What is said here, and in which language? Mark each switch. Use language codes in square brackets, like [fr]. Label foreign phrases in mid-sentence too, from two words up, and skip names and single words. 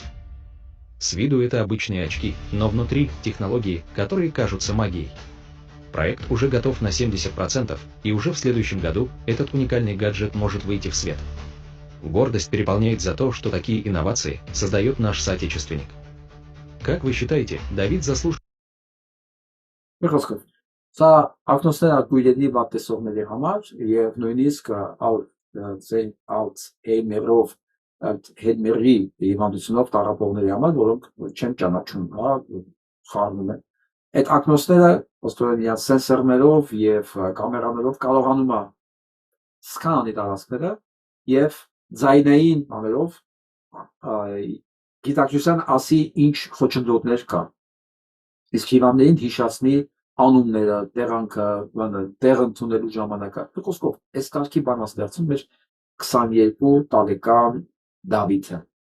[ru] С виду это обычные очки, но внутри технологии, которые кажутся магией. Проект уже готов на 70%, и уже в следующем году этот уникальный гаджет может выйти в свет. Гордость переполняет за то, что такие инновации создает наш соотечественник. Как вы считаете, Давид заслужил? [hy] Սա ակնոցներ ակույրերի վատ տեսողների համար եւ նույնիսկ Alzheimer-ով հետմերի հիվանդությունով տառապողների համար, որոնք չեն ճանաչում, հա, խառնում են։ Այդ ակնոցները ըստորեն իրենց սենսորներով եւ կամերաներով կարողանում է սկանանի տարածքները եւ ձայնային բաներով գիտակցության ասի ինչ խոչընդոտներ կան։ Իսկ հիվանդներին հիշացնի անունները, տեղանքը, տեղ ընդունելու ժամանակը։ Խոսքով, այս կարգի բան ստեղծում էր 22 տարեկան Դավիթը։